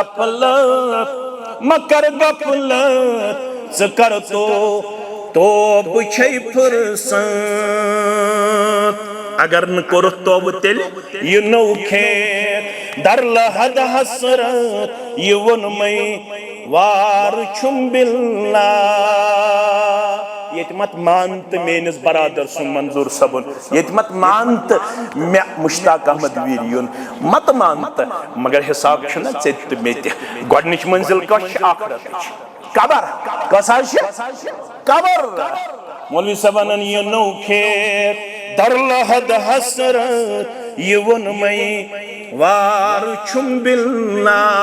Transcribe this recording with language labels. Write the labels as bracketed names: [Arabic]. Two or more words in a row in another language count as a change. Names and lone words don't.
[Kashmiri] غفلت ژٕ کر توبہ چھے فرصت اگر نہ کورُتھ توبہ تیٚلہِ یہِ نوٚو کھیت در لحد حسرت یہ ونمے وار چھم باللہ یہ مت مانت مینس برادر سن منظور صبن یہ مت مانت میں مشتاق احمد ویریون مت مانت مگر حساب چھنا ژےٚ مے تہِ گۄڈنِچ منزل کۄس چھِ آخرتٕچ قبر کۄس حظ چھِ قبر مولوی صاحب ونان یہ نوٚو کھیت در لحد حسرت یہ ونمے وار چھم باللہ